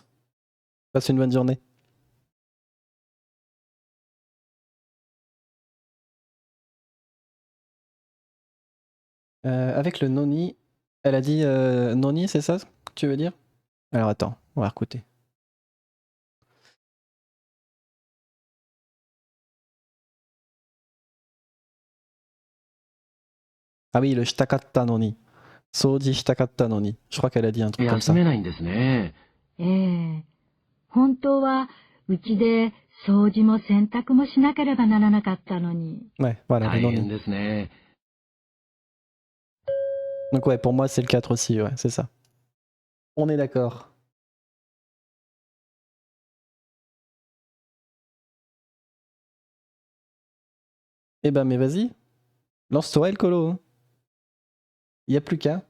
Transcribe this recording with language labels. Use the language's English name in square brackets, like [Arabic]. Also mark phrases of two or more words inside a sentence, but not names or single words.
[French] Passe une bonne journée. Avec le noni, elle a dit noni, c'est ça que tu veux dire? Alors attends, on va écouter. Ah oui, le [Japanese] したかったのに. 掃除したかったのに. [French] Je crois qu'elle a dit un truc comme [Japanese] 休 [French] ça. [Japanese] めないんですね。ええ、本当はうちで掃除も洗濯もしなければならなかったのに。 [French] Ouais, voilà, le [Japanese] 大変 noni. ですね。 [French] Donc ouais, pour moi c'est le 4 aussi, ouais, c'est ça. On est d'accord. Eh ben mais vas-y. Lance-toi le colo. Il n'y a plus qu'à.